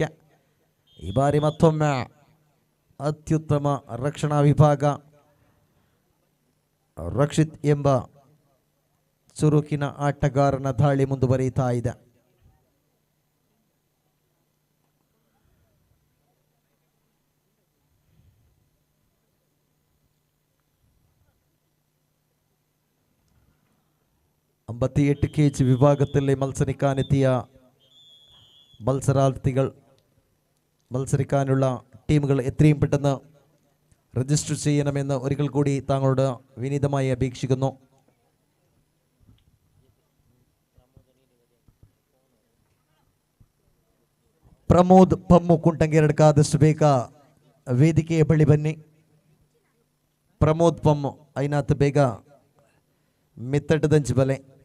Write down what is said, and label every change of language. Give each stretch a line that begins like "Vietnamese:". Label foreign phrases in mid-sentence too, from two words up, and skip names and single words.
Kannada: ಈ ಬಾರಿ ಮತ್ತೊಮ್ಮೆ ಅತ್ಯುತ್ತಮ ರಕ್ಷಣಾ ವಿಭಾಗ ರಕ್ಷಿತ್ ಎಂಬ ಚುರುಕಿನ ಆಟಗಾರನ ದಾಳಿ ಮುಂದುವರಿಯುತ್ತಾ ಇದೆ.
Malayalam: അമ്പത്തി 8 kg വിഭാഗത്തിലെ മത്സരിക്കാനെത്തിയ മത്സരിക്കാനുള്ള ടീമുകൾ എത്രയും പെട്ടെന്ന് രജിസ്റ്റർ ചെയ്യണമെന്ന് ഒരിക്കൽ കൂടി താങ്കളോട് വിനീതമായി അപേക്ഷിക്കുന്നു.
Kannada: ಪ್ರಮೋದ್ ಪಮ್ಮು ಕುಂಟಂಗೆರಡ್ಕ ಆದಷ್ಟು ಬೇಗ ವೇದಿಕೆಯ ಬಳಿ ಬನ್ನಿ.
Tulu: ಪ್ರಮೋದ್ ಪಮ್ಮು ಐನಾತ್ ಬೇಗ ಮಿತ್ತಟದಂಚು ಬಲೆ.